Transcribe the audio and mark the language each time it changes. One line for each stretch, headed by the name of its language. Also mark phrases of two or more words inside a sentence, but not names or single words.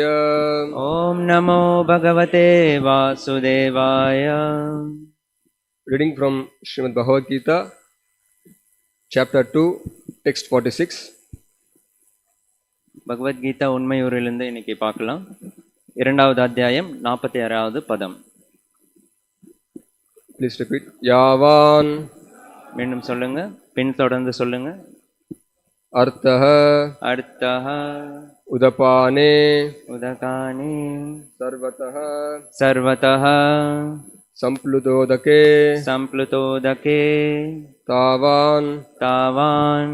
Sanskrit: ओम नमो भगवते वासुदेवाय।
English: Reading from Srimad Bhagavad Gita chapter 2 text 46.
Tamil: பகவத்கீதா உண்மையூரிலிருந்து இன்னைக்கு பார்க்கலாம். இரண்டாவது அத்தியாயம் 46வது பதம்.
English: Please repeat. Yavan
Tamil: மீண்டும் சொல்லுங்க, பின் தொடர்ந்து சொல்லுங்க.
Sanskrit: अर्थः அர்த்தः उदपाने உதகானி सर्वतः சர்வதः संप्लुतोदके சம்ப்ளுதோதகே तावान् தாவான்